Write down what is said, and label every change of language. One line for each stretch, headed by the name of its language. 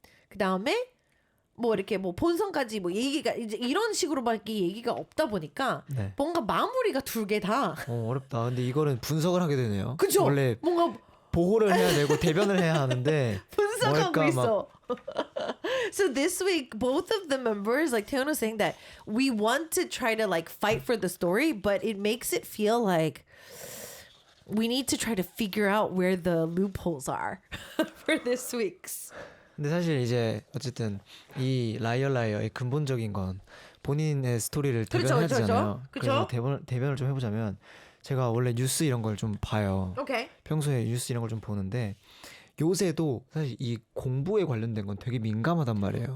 Korean: 그다음에 뭐 이렇게 뭐 본선까지 뭐 얘기가 이제 이런 식으로밖에 얘기가 없다 보니까 뭔가 마무리가 두 개 다 어렵다. 근데 이거는 분석을 하게 되네요. 그죠? 원래 뭔가 보호를 해야 되고 대변을 해야 하는데 분석하고 있어.
English: So this week, both of the members, like Taeyeon was saying that we want to try to like fight for the story, but it makes it feel like we need to try to figure out where the loopholes are for this week's.
Korean: 근데 사실 이제 어쨌든 이 라이어의 근본적인 건 본인의 스토리를 대변해야 되잖아요. 그래서 대변을 좀 해보자면 제가 원래 뉴스 이런 걸 좀 봐요.
English: Okay.
Korean: 평소에 뉴스 이런 걸 좀 보는데 요새도 사실 이 공부에 관련된 건 되게 민감하단 말이에요.